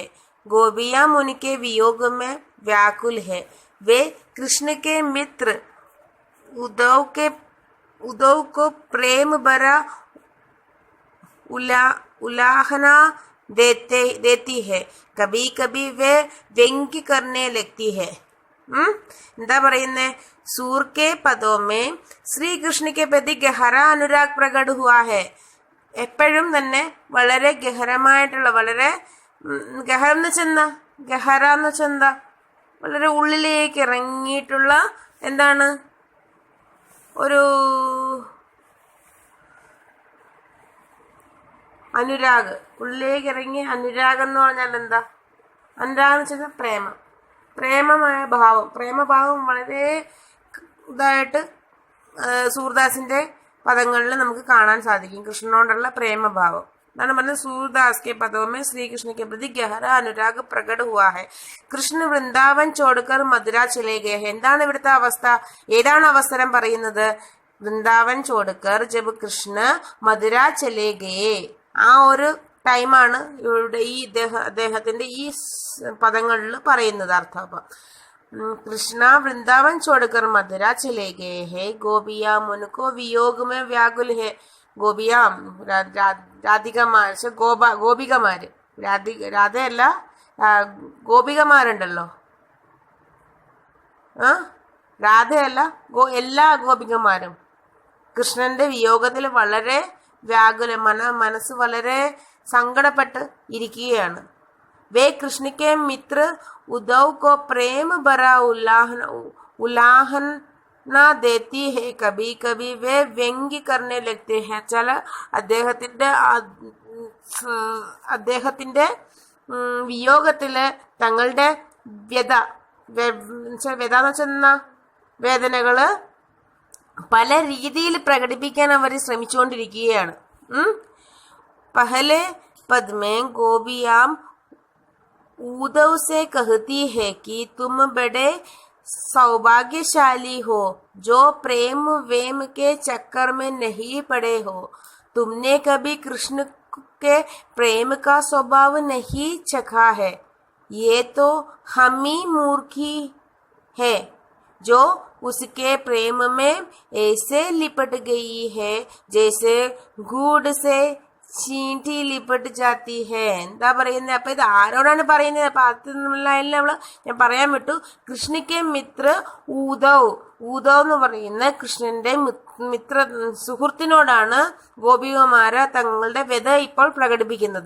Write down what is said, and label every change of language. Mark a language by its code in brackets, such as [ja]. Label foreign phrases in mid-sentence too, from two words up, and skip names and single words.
[hi] गोपियां उनके वियोग में व्याकुल है। वे कृष्ण के मित्र उद्धव को प्रेम भरा उलाहना देती है। कभी कभी वे व्यंग्य करने लगती है। [ml] എന്താ പറയുന്നേ? [hi] सूर के पदों में श्री कृष्ण के प्रति गहरा अनुराग प्रकट हुआ है. [ml] എപ്പോഴും തന്നെ വളരെ ഗഹരമായിട്ടുള്ള, വളരെ ഗഹരം എന്ന് വെച്ചെന്താ, ഗഹര എന്ന് വെച്ചെന്താ, വളരെ ഉള്ളിലേക്ക് ഇറങ്ങിയിട്ടുള്ള എന്താണ് ഒരു അനുരാഗ്. ഉള്ളിലേക്ക് ഇറങ്ങി അനുരാഗം എന്ന് പറഞ്ഞാൽ എന്താ? അനുരാഗം എന്ന് വെച്ചാൽ പ്രേമം, പ്രേമമായ ഭാവം. പ്രേമഭാവം വളരെ ഇതായിട്ട് സൂർദാസിന്റെ പദങ്ങളിൽ നമുക്ക് കാണാൻ സാധിക്കും. കൃഷ്ണനോടുള്ള പ്രേമഭാവം എന്നാണ് പറഞ്ഞത്. [hi] सूरदास के पदों में श्री कृष्ण के प्रति गहरा अनुराग प्रकट हुआ है. कृष्ण वृंदावन छोड़कर मथुरा चले गए हैं. [ml] എന്താണ് ഇവിടുത്തെ അവസ്ഥ? ഏതാണ് അവസരം പറയുന്നത്? [hi] वृंदावन छोड़कर जब कृष्ण मथुरा चले गए. [ml] ആ ഒരു ടൈമാണ് ഇവിടെ ഈ അദ്ദേഹത്തിന്റെ ഈ പദങ്ങളിൽ പറയുന്നത് അർത്ഥം. [hi] അപ്പം कृष्णा वृंदावन छोड़कर मथुरा चले गए हैं. गोपियां उनको वियोग में व्याकुल है. [ml] गोपियां രാധികമാര്, ഗോപികമാര്, രാധയല്ല, ഗോപികമാരുണ്ടല്ലോ, രാധയല്ല, എല്ലാ ഗോപികമാരും കൃഷ്ണന്റെ വിയോഗത്തിൽ വളരെ വ്യാകുല, മനസ്സ് വളരെ സങ്കടപ്പെട്ട് ഇരിക്കുകയാണ്. [hi] वे कृष्ण के मित्र उद्धव को प्रेम भरा उलाहना देती है. कभी कभी वे व्यंग्य करने लगते हैं. [ml] ചില അദ്ദേഹത്തിന്റെ വിയോഗത്തില് തങ്ങളുടെ വ്യത എന്ന് വെച്ചാൽ വേദനകള് പല രീതിയിൽ പ്രകടിപ്പിക്കാൻ അവർ ശ്രമിച്ചുകൊണ്ടിരിക്കുകയാണ്. [hi] पहले पद में गोपियां उद्धव से कहती है कि तुम बड़े सौभाग्यशाली हो जो प्रेम वेम के चक्कर में नहीं पड़े हो. तुमने कभी कृष्ण के प्रेम का स्वभाव नहीं चखा है. ये तो हम ही मूर्खी है जो उसके प्रेम में ऐसे लिपट गई है जैसे गूढ़ से चींटी लिपट जाती है. [ml] എന്താ പറയുന്നത്? അപ്പൊ ഇത് ആരോടാണ് പറയുന്നത്? അപ്പൊ അതിൽ ഞാൻ പറയാൻ വിട്ടു. കൃഷ്ണയ്ക്ക് മിത്ര ഊദവ് എന്ന് പറയുന്ന കൃഷ്ണന്റെ മിത്ര സുഹൃത്തിനോടാണ് ഗോപികമാര് തങ്ങളുടെ വ്യത ഇപ്പോൾ പ്രകടിപ്പിക്കുന്നത്.